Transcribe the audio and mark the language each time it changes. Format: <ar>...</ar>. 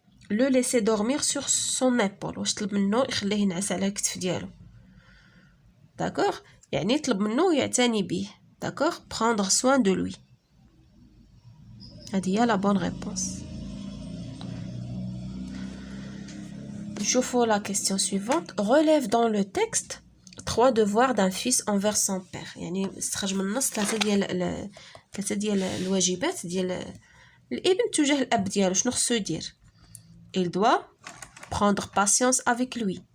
<fr>le laisser dormir sur son épaule.</fr> <ar>واش طلب منه يخليه ينعس على الكتف ديالو. داكوغ يعني طلب منه يعتني به.</ar> <fr>D'accord? Prendre soin de lui.</fr> <ar>هذه هي</ar> <fr>la bonne réponse. نشوفوا la question suivante. Relève dans le texte 3 devoirs d'un fils envers son père.</fr> <ar>يعني استخرج من النص ثلاثه ديال الواجبات ديال الابن تجاه الاب ديالو. شنو خصو يدير؟</ar> <fr>il doit prendre patience avec lui.</fr>